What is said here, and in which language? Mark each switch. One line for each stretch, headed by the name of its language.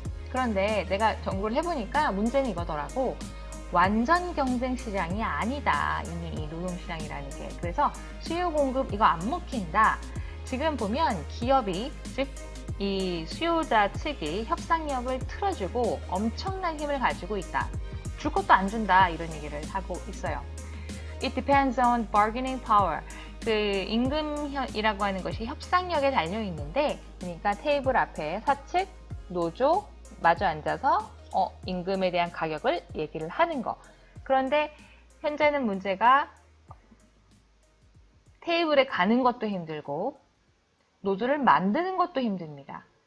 Korean: 그런데 내가 연구를 해보니까 문제는 이거더라고. 완전 경쟁 시장이 아니다. 이미 이 노동시장이라는 게. 그래서 수요 공급 이거 안 먹힌다. 지금 보면 기업이, 즉 이 수요자 측이 협상력을 틀어주고 엄청난 힘을 가지고 있다. 줄 것도 안 준다. 이런 얘기를 하고 있어요.
English: It depends on bargaining power.
Korean: 그 임금이라고 하는 것이 협상력에 달려 있는데, 그러니까 테이블 앞에 사측, 노조 마주 앉아서 임금에 대한 가격을 얘기를 하는 거. 그런데 현재는 문제가 테이블에 가는 것도 힘들고 노조를 만드는 것도 힘듭니다.